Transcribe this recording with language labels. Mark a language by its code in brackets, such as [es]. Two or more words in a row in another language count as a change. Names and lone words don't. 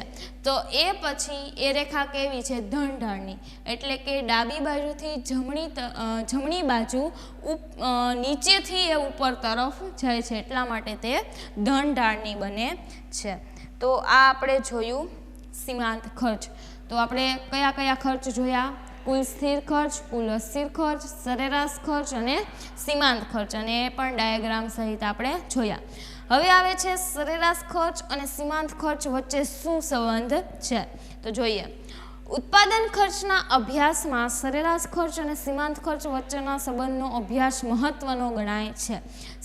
[gu] તો એ પછી એ રેખા કેવી છે, ધન ઢાળની, એટલે કે ડાબી બાજુથી જમણી બાજુ નીચેથી એ ઉપર તરફ જાય છે, એટલા માટે તે ધન ઢાળની બને છે। તો આ આપણે જોયું સીમાંત ખર્ચ। તો આપણે કયા કયા ખર્ચ જોયા, કુલ સ્થિર ખર્ચ, કુલ અસ્થિર ખર્ચ, સરેરાશ ખર્ચ અને સીમાંત ખર્ચ, અને એ પણ ડાયાગ્રામ સહિત આપણે જોયા। હવે આવે છે સરેરાશ ખર્ચ અને સીમાંત ખર્ચ વચ્ચે શું સંબંધ છે, તો જોઈએ। ઉત્પાદન ખર્ચના અભ્યાસમાં સરેરાશ ખર્ચ અને સીમાંત ખર્ચ વચ્ચેના સંબંધનો અભ્યાસ મહત્વનો ગણાય છે।